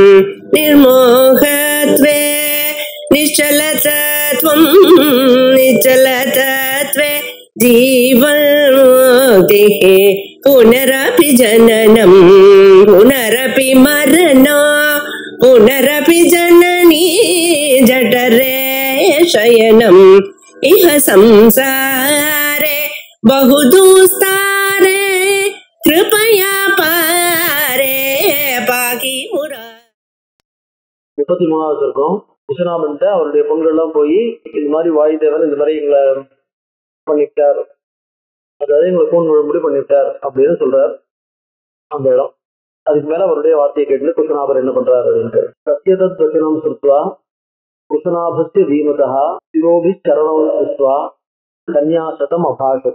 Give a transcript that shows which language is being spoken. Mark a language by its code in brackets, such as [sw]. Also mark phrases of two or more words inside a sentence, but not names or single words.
[sa] निर्मोहत्वे निश्चलतत्वं निश्चलतत्वे जीवन्मुक्तिः पुनरपि जननं पुनरपि मरणं पुनरपि जननी जठरे शयनम् इह संसारे बहुदुस्तारे कृपया पारे पाकि मुरा. [ta] 33வது இருக்கும். விஸ்வநாபன்ட்ட அவருடைய பொங்கல் எல்லாம் போய் இது மாதிரி வாயுதேவன் இந்த மாதிரி எங்களை பண்ணிவிட்டார், அதாவது எங்களை கூண் விழும்படி பண்ணிவிட்டார் அப்படின்னு சொல்றார் அந்த இடம். அதுக்கு மேல அவருடைய வார்த்தையை கேட்டு குஷநாபர் என்ன பண்றாரு அப்படின்ட்டு [sa] सत्यतत् वचनं श्रुत्वा कुशनाभस्य धीमतः शिरोभिः चरणौस्पृश्य कन्याशतम् अभाषत.